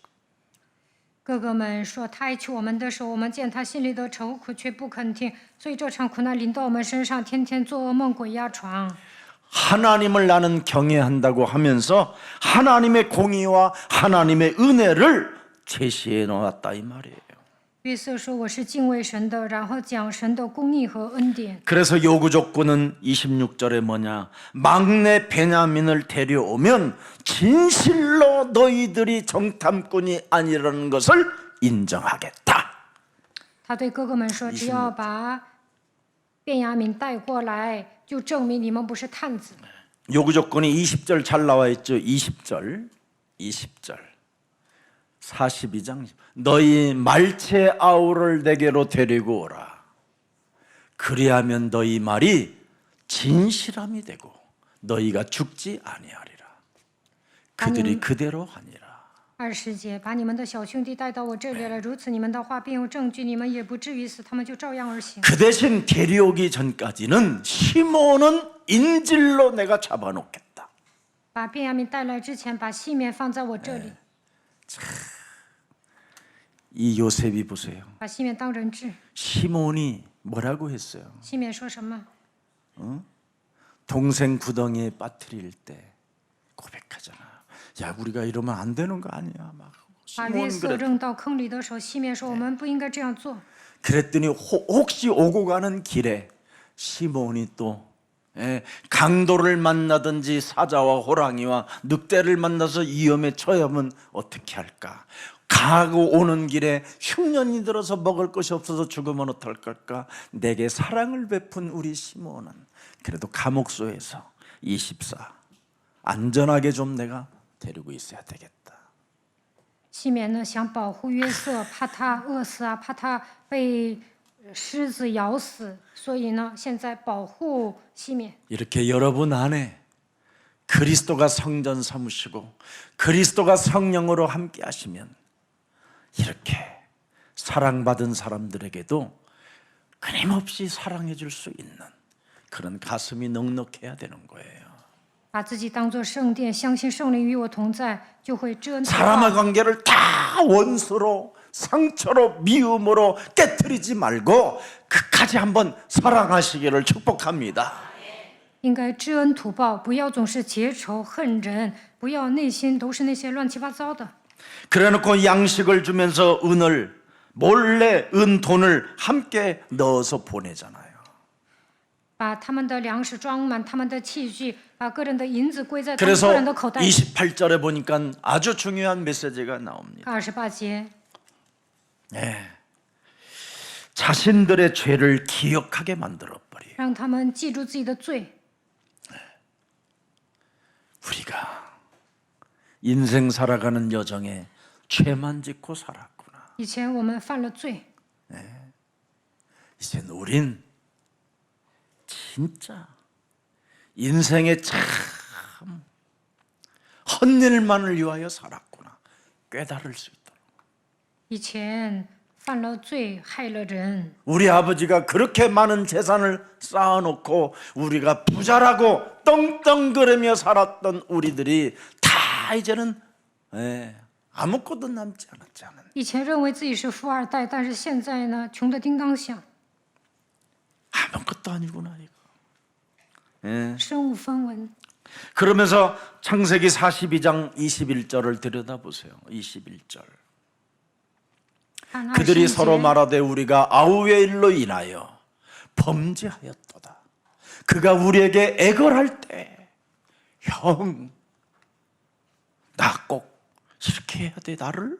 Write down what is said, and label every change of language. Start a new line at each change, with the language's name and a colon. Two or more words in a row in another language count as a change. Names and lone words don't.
Chinese: 哥哥们说他爱求我们的时候，我们见他心里的愁苦，却不肯听，所以这场苦难临到我们身上，天天做噩梦，鬼压床。
Korean: 하나님을 나는 경외한다고 하면서 하나님의 공의와 하나님의 은혜를 제시해 놓았다 이 말이에요.
Chinese: 约瑟说我是敬畏神的，然后讲神的公义和恩典。
Korean: 그래서 요구 조건은 26절에 뭐냐? 막내 베냐민을 데려오면 진실로 너희들이 정탐꾼이 아니라는 것을 인정하겠다.
Chinese: 他对哥哥们说：“只要把便雅悯带过来，就证明你们不是探子。
Korean: 요구 조건이 20절 잘 나와 있죠. 20절 42장 너희 말체 아우를 내게로 데리고 오라. 그리하면 너희 말이 진실함이 되고 너희가 죽지 아니하리라. 그들이 그대로 하니라.
Chinese: 20 节，把你们的小兄弟带到我这里来，如此你们的话便有证据，你们也不至于死，他们就照样而行。
Korean: 그 대신 데려오기 전까지는 시몬은 인질로 내가 잡아놓겠다.
Chinese: 把便雅悯带来之前，把西缅放在我这里，
Korean: 이 요셉이 보세요.
Chinese: 把西缅当人质。
Korean: 시몬이 뭐라고 했어요?
Chinese: 西缅说什么？
Korean: 동생 구덩이에 빠뜨릴 때 고백하잖아. 야, 우리가 이러면 안 되는 거 아니야? 막
Chinese: 把约
Korean: 시몬
Chinese: 瑟
Korean: 그래.
Chinese: 扔到坑里的时候，西缅说：“我们不应该这样做。
Korean: 그랬더니 혹시 오고 가는 길에 시몬이 또 강도를 만나든지 사자와 호랑이와 늑대를 만나서 위험에 처하면 어떻게 할까? 가고 오는 길에 흉년이 들어서 먹을 것이 없어서 죽으면 어떨까? 내게 사랑을 베푼 우리 시몬은 그래도 감옥소에서 24 안전하게 좀 내가 데리고 있어야 되겠다.
Chinese: 西缅呢想保护约瑟，怕他饿死啊，怕他被狮子咬死，所以呢，现在保护西缅。
Korean: 이렇게 여러분 안에 그리스도가 성전 삼으시고 그리스도가 성령으로 함께 하시면 이렇게 사랑받은 사람들에게도 끊임없이 사랑해 줄 수 있는 그런 가슴이 넉넉해야 되는 거예요.
Chinese: 把自己当作圣殿，相信圣灵与我同在，就会知恩图报。
Korean: 사람의 관계를 다 원수로 상처로 미움으로 깨트리지 말고 끝까지 한번 사랑하시기를 축복합니다.
Chinese: 应该知恩图报，不要总是结仇恨人，不要内心都是那些乱七八糟的。
Korean: 그래놓고 양식을 주면서 은을 몰래 돈을 함께 넣어서 보내잖아요.
Chinese: 把他们的粮食装满他们的器具，把个人的银子归在他们
Korean: 그래서
Chinese: 个人的口袋里。
Korean: 28절에 보니까 아주 중요한 메시지가 나옵니다.
Chinese: 28节，
Korean: 자신들의 죄를 기억하게 만들어 버려.
Chinese: 让他们记住自己的罪。
Korean: 우리가 인생 살아가는 여정에 죄만 짓고 살았구나.
Chinese: 以前我们犯了罪，
Korean: 이제 우린 진짜 인생에 참 헛일만을 위하여 살았구나 깨달을 수 있도록.
Chinese: 以前犯了罪，害了人。
Korean: 우리 아버지가 그렇게 많은 재산을 쌓아놓고 우리가 부자라고 떵떵거리며 살았던 우리들이 다 이제는 아무것도 남지 않았잖아요.
Chinese: 以前认为自己是富二代，但是现在呢，穷得叮当响，
Korean: 아무것도 아니구나 이거.
Chinese: 身无分文。
Korean: 그러면서 창세기 42장 21절을 들여다보세요. 21절.
Chinese: 看
Korean: 그들이
Chinese: 20
Korean: 서로
Chinese: 节，
Korean: 말하되 우리가 아우의 일로 인하여 범죄하였도다. 그가 우리에게 애걸할 때 형, 나 꼭 이렇게 해야 돼 나를?